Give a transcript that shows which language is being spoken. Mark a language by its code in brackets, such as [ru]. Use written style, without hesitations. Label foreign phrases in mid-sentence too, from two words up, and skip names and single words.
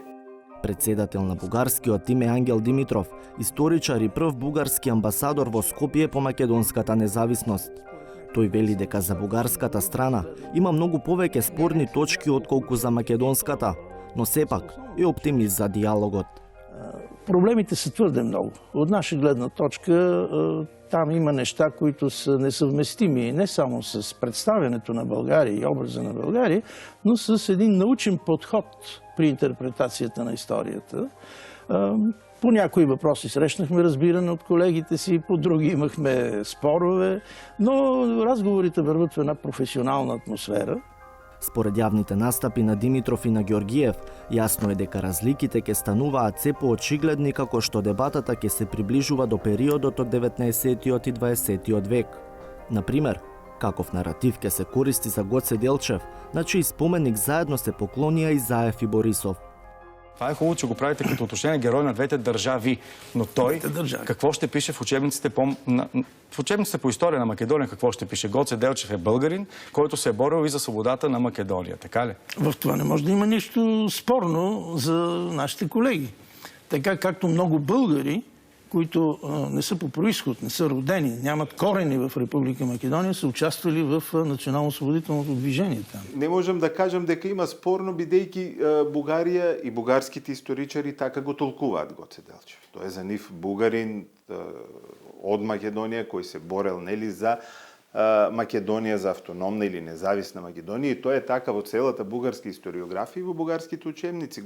[mk] Председател на бугарскиот тим е Ангел Димитров, историчар и прв бугарски амбасадор во Скопје по македонската независност. Тој вели дека за бугарската страна има многу повеќе спорни точки отколку за македонската, но сепак е оптимист за диалогот. [bg] Проблемите са твърде много. От наша гледна точка там има неща, които са несъвместими не само с представянето на България и образа на България, но с един научен подход при интерпретацията на историята. По някои въпроси срещнахме разбиране от колегите си, по други имахме спорове, но разговорите върват в една професионална атмосфера. [mk] Според јавните настапи на Димитров и на Георгиев, јасно е дека разликите ќе стануваат се поочигледни како што дебатата ќе се приближува до периодот од 19-тиот и 20-тиот век. Например, каков наратив ќе се користи за Гоце Делчев, на чиј споменик заедно се поклонија и Заев и Борисов. [bg] Това е хубаво, че го правите като уточнение герой на двете държави, но той какво ще пише в учебниците в учебниците по история на Македония, какво ще пише? Гоце Делчев е българин, който се е борил и за свободата на Македония, така ли? В това не може да има нищо спорно за нашите колеги. Така както много българи, които не са по происход, не са родени, нямат корени в Република Македония, са участвали в национално-освободителното движение там. [mk] Не можем да кажем дека има спорно, бидејќи Бугарија и бугарските историчари така го толкуваат Гоце Делчев. Тој е за нив бугарин од Македонија кој се борел нели за Македонија, за автономна или независна Македонија, и тоа е така во целата бугарска историографија и во бугарските учебници.